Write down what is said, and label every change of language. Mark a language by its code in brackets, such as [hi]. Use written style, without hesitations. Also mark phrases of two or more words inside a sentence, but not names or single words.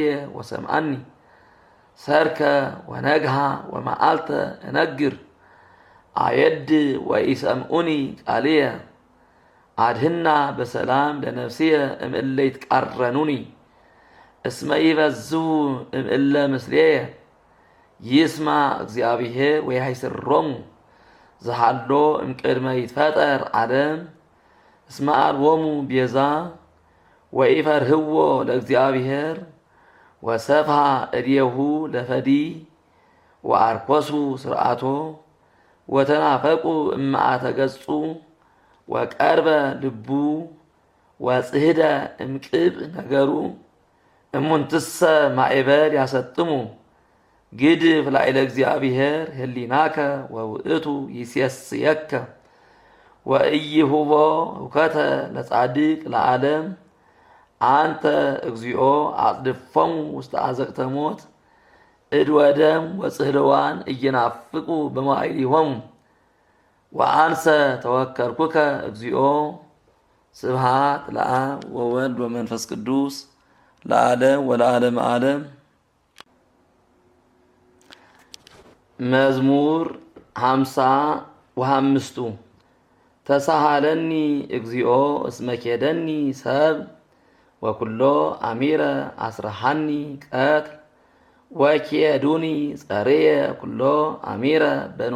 [gez] ወሰምዓኒ ሰርከ ወነግሃ ወመዓልተ እነግር አየድ ወኢሰምዑኒ ቃልየ አድህና በሰላም ለነፍስየ እምእለ ይትቃረኑኒ እስመ ይበዝሁ እምእለ ምስሌየ ይስማ እግዚአብሔር ወያይስሮሙ ዘሃሎ እምቅድመ ይትፈጠር ዓለም እስመ አልቦሙ ቤዛ ወኢፈርህዎ ለእግዚአብሔር ወሰፍሃ እዴሁ ለፈዲ ወአርኮሱ ስርዓቶ ወተናፈቁ እምአተ ገጹ ወቀርበ ልቡ ወጽህደ እምቅብ ነገሩ እሙንትሰ ማዕበል ያሰጥሙ ግድፍ ላዕለ እግዚአብሔር ህሊናከ ወውእቱ ይሴስየከ ወኢይሁቦ እውከተ ለጻድቅ ለዓለም አንተ እግዚኦ አጽድፎሙ ውስተ አዘቅተ ሞት እድ ወደም ወጽህልዋን እየናፍቁ በመዋዕሊሆሙ ወአንሰ ተወከልኩከ እግዚኦ። ስብሐት ለአብ ወወልድ ወመንፈስ ቅዱስ ለዓለም ወለዓለመ ዓለም። መዝሙር 55 ተሳሃለኒ እግዚኦ እስመ ኬደኒ ሰብ ወኩሎ አሚረ አስረሃኒ ቀትል ወኬዱኒ ጸርየ ኩሎ አሚረ በንሃ